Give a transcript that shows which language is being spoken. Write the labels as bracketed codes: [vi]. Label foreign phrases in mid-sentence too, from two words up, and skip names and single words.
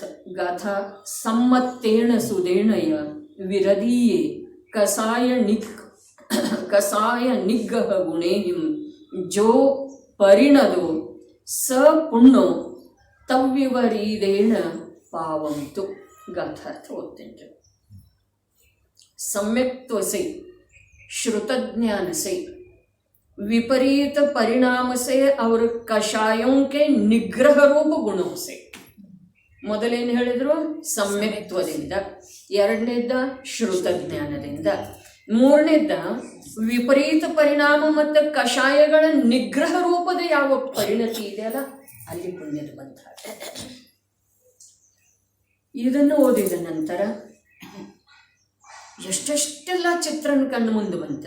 [pra] ಗಾಥಾ ಸಮ್ಮತ್ತೇಣ ಸುದೇಣಯ ವಿರದೀಯೇ ಕಸಾಯ ನಿಗ್ಗಹ ಗುಣೇಹಿಂ ಜೋ ಪರಿಣದೋ ಸ ಪುಣ್ಣೋ ತವ್ಯವರೀದೇಣ ಪಾವಂತು. [kn] ಗಾಥಾರ್ಥ ಓದ್ತೇನೆ. [hi] सम्यक्त्वसे श्रुतज्ञान से विपरीत परिणाम से और कषायों के निग्रह रूप गुणों से. [kn] ಮೊದಲೇನು ಹೇಳಿದ್ರು? ಸಮ್ಯಕ್ತ್ವದಿಂದ. ಎರಡನೇದ್ದ ಶ್ರುತಜ್ಞಾನದಿಂದ. ಮೂರನೇದ್ದ ವಿಪರೀತ ಪರಿಣಾಮ ಮತ್ತು ಕಷಾಯಗಳ ನಿಗ್ರಹ ರೂಪದ ಯಾವ ಪರಿಣತಿ ಇದೆಯಲ್ಲ ಅಲ್ಲಿ ಪುಣ್ಯದ ಬಂಧ. ಇದನ್ನು ಓದಿದ ನಂತರ ಎಷ್ಟೆಷ್ಟೆಲ್ಲ ಚಿತ್ರಣ ಕಣ್ಣು ಮುಂದೆ ಬಂತ್ರಿ.